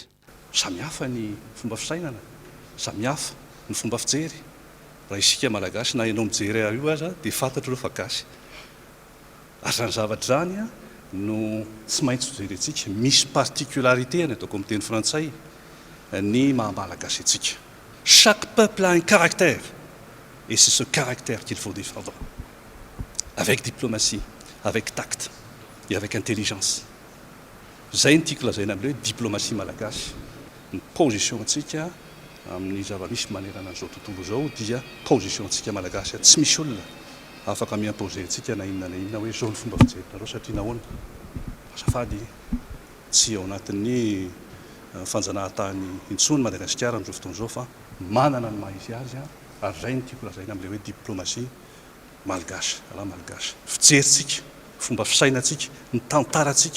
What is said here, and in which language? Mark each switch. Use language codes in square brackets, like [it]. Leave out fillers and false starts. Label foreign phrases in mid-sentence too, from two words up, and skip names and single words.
[mg] Samihafa ny fomba fisainana, samihafa ny fomba fijery. Raha isika malagasy na ianao mijery io aza dia fantatro ireo fa gasy. Ary zany zavatra zany no tsy maintsy jerentsika misy particularité ny ataoko amin'ny teny frantsay ny maha-malagasy antsika. [fr] Chaque peuple a un caractère et c'est ce caractère qu'il faut défendre avec diplomatie, avec tact et avec intelligence. [mg] Zay ny tiako lazaina amin'ilay diplomatie malagasy. Ny position antsika amin'ny zava-misy manerana an'izao tontolo izao dia position antsika malagasy tsy misy olona afaka miimposer antsika na inona hoe zao ny fomba fijerinareo satria nahoana azafady tsy ao anatin'ny fanjanahantany intsony Madagasikara amin'izao fotoana izao fa manana ny maha izy azy ary zay ny tiako lazaina amin'ilay hoe diplomatie malgasy raha malgasy fijerintsika fomba fisainantsika ny tantarantsika.